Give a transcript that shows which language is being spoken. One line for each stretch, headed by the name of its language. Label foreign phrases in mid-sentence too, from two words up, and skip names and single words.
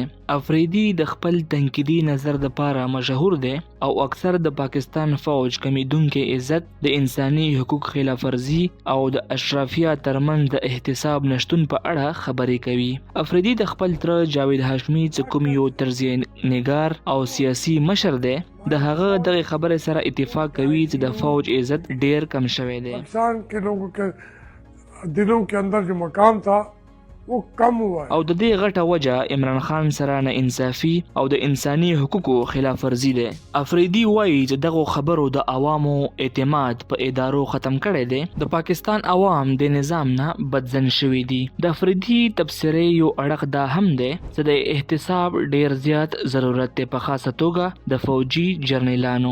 Pashto: افریدي د خپل تنقیدي نظر د پاره مشهور دی او اکثر د پاکستان فوج کمیدونکو عزت د انساني حقوق خلاف ورزي او د اشرافیه ترمنځ د احتساب نشتون په اړه خبرې کوي. افریدي د خپل تر جاوید هاشمي چې کوم یو طرزي نگار او سیاسي مشر دی د هغه دغه خبره سره اتفاق کوي چې د فوج عزت ډیر کم شوی دی.
Urdu: پاکستان کے لوگوں کے دلوں کے اندر جو مقام تھا وہ کم ہوا ہے
Pashto: او د دې غټه وجه عمران خان سره نه انصافي او د انساني حقوقو خلاف ورزي ده. افریدي وایي چې دغه خبرو د عوامو اعتماد په ادارو ختم کړي دي. د پاکستان عوام د نظام نه بدزن شوي دي. د افریدي تبصرې یو اړخ دا هم ده چې د احتساب ډیر زیات ضرورت دی په خاصه توګه د فوجي جرنیلانو.